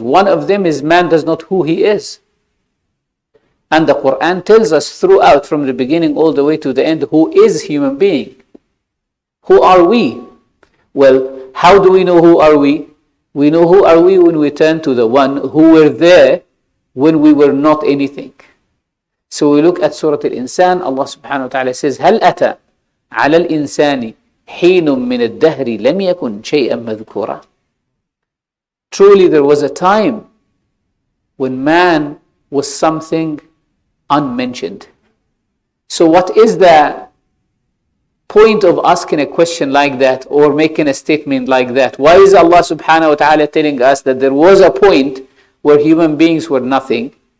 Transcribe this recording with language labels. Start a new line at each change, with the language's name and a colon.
English: One of them is man does not who he is. And the Quran tells us throughout, from the beginning all the way to the end, who is human being. Who are we? Well, how do we know who are we? We know who are we when we turn to the one who were there when we were not anything. So we look at Surah Al-Insan.
Arabic: Allah subhanahu wa ta'ala says, هَلْ أَتَى عَلَى الْإِنسَانِ حِينٌ مِّنَ الدَّهْرِ لَمْ يَكُنْ شَيْئًا مَذْكُورًا.
English: Truly there was a time when man was something unmentioned. So what is the point of asking a question like that or making a statement like that? Why is Allah subhanahu wa ta'ala telling us that there was a point where human beings were nothing?